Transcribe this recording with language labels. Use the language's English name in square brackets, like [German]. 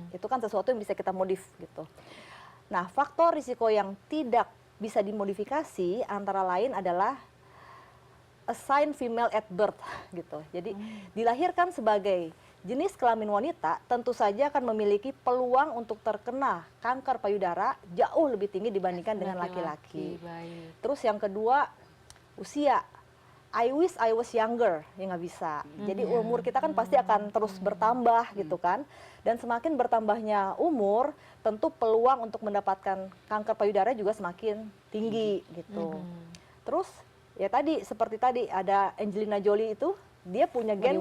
[Indonesian] Itu kan sesuatu yang bisa kita modif gitu. Nah, faktor risiko yang tidak bisa dimodifikasi antara lain adalah [English] assigned female at birth [Indonesian] gitu. Jadi dilahirkan sebagai jenis kelamin wanita tentu saja akan memiliki peluang untuk terkena kanker payudara jauh lebih tinggi dibandingkan dengan laki-laki. Baik. Terus yang kedua, usia. [English] I wish I was younger, [Indonesian] ya nggak bisa. Jadi umur kita kan pasti akan terus bertambah gitu kan. Dan semakin bertambahnya umur, tentu peluang untuk mendapatkan kanker payudara juga semakin tinggi gitu. Terus ya tadi seperti tadi ada Angelina Jolie itu, dia punya gen